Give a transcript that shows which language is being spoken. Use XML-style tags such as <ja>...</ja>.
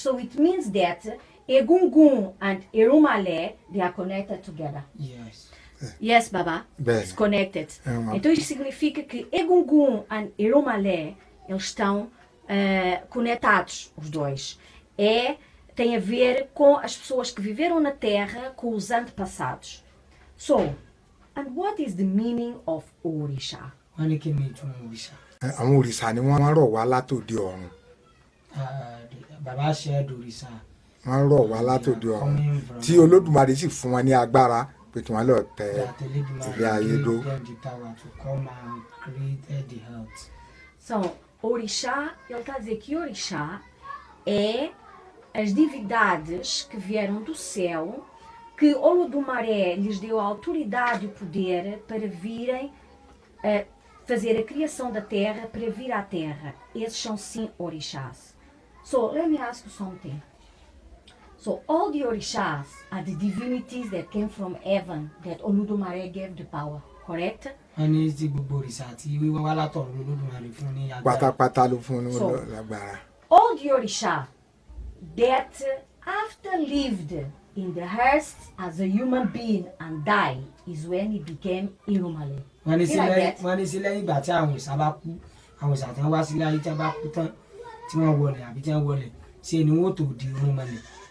<en>So it means that Egungun and Irumale, they are connected together. Yes. Yes, Baba?</en> <pt>Bem.</pt> <en>It's connected.</en> <pt>Então isso significa que Egungun and Irumale, eles estão conectados, os dois. Tem a ver com as pessoas que viveram na Terra, com os antepassados.</pt> <en>So, and what is the meaning of Orisha?</en> <yo>Wọ́n ní kí ni ìtumọ̀ òrìṣà? Àwọn òrìṣà ni wọ́n rọ̀ wá látòde ọ̀run.</yo> <en>Baba said òrìṣà.</en> <yo>Wọ́n rọ̀ wá látòde ọ̀run tí Olódùmarè sì fún wọn ní agbára pé kí wọ́n lọ tẹ ilé ayé dó.</yo> <en>To come and create the earth.</en> <pt>São Orixá, ele está a dizer que Orixá é as divindades que vieram do céu, que Olodumaré lhes deu a autoridade e o poder para virem fazer a criação da terra, para vir à terra. Esses são sim orixás.</pt> <en>So, let me ask you something. So, all the orixás are the divinities that came from heaven, that Olodumaré gave the power, correct?</en> <yo>wọ́n ní tí gbogbo òrìṣà tí wíwá wá látọ̀run Olódùmarè fún ní agbára. pátápátá ló fún un</yo> <en>So-</en> <yo>lágbára.</yo> <en>All the orixá that after lived in the earth as a human being and died is when he became Irumale.</en> <yo>wọ́n ní</yo> <en>See like that?</en> <yo>wọ́n ní sí lẹ́yìn ìgbà tí àwọn òrìṣà bá kú àwọn òrìṣà tí wọ́n wá sílé ayé tí wọ́n bá kú tán tí wọ́n wọlé àbí tí wọ́n wọlé ṣe ni wọ́n tó di irúnmọlẹ̀.</yo>